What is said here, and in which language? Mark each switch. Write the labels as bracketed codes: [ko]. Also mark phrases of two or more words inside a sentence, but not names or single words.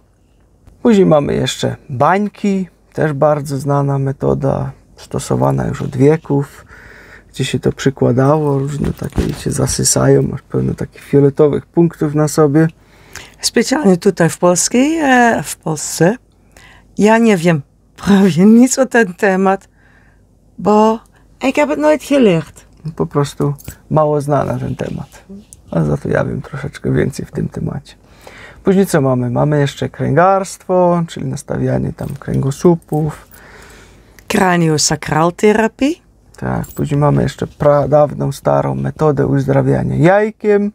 [pl] Później mamy jeszcze bańki. Też bardzo znana metoda, stosowana już od wieków, gdzie się to przykładało. Różne takie się zasysają, masz pełno takich fioletowych punktów na sobie. Specjalnie tutaj w Polsce. Ja nie wiem prawie nic o ten temat, bo [nl] ik heb het nooit geleerd. [pl] Po prostu mało znana ten temat. A za to ja wiem troszeczkę więcej w tym temacie. Później co mamy? Mamy jeszcze kręgarstwo, czyli nastawianie tam kręgosłupów. Kraniosakraltherapie. Tak, później mamy jeszcze pradawną, starą metodę uzdrawiania jajkiem.